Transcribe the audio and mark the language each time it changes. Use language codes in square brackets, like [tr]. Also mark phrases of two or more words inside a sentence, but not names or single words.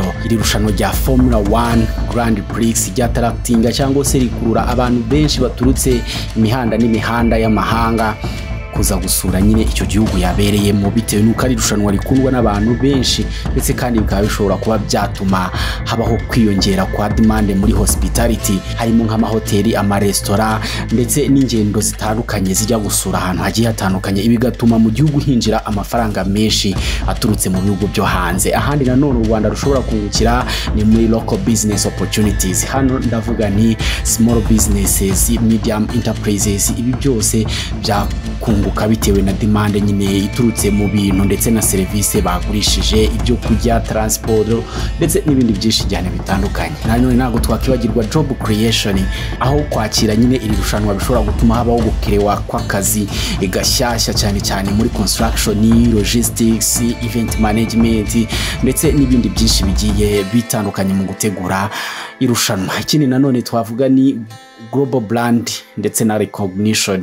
[rw] Iri rushanwa rya Formula 1 Grand Prix ryatarakitinga cyangwa se rikurura abantu benshi baturutse imihanda n'imihanda y'amahanga kuza gusura nyine icyo gihugu yabereyemo, bitewe nuko ari rushanwa rikundwa n'abantu benshi, ndetse kandi bikaba bishobora kuba byatuma habaho kwiyongera kwa demand muri hospitality, harimo nk'amahoteli, amaresitora ndetse n'ingendo zitandukanye zijya gusura ahantu hagiye hatandukanye. Ibi gatuma mu gihugu hinjira amafaranga menshi aturutse mu bihugu byo hanze. Ahandi nanone u Rwanda rushobora kungukira ni muri [en] local business opportunities. [rw] Hano ndavuga ni [en] small businesses, medium enterprises. [rw] Ibi byose byakunguka bitewe na demand nyine iturutse mu bintu ndetse na service bagurishije, ibyo kujya, transport ndetse n'ibindi byinshi cyane bitandukanye. Nanone ntago twakibagirwa [en] job creation, [rw] aho kwakira nyine iri rushanwa bishobora gutuma habaho gukerewa kw'akazi gashyashya cyane cyane muri [en] construction, logistics, event management [rw] ndetse n'ibindi byinshi bigiye bitandukanye mu gutegura irushanwa. Ikindi nanone twavuga ni [en] global brand [rw] ndetse na recognition.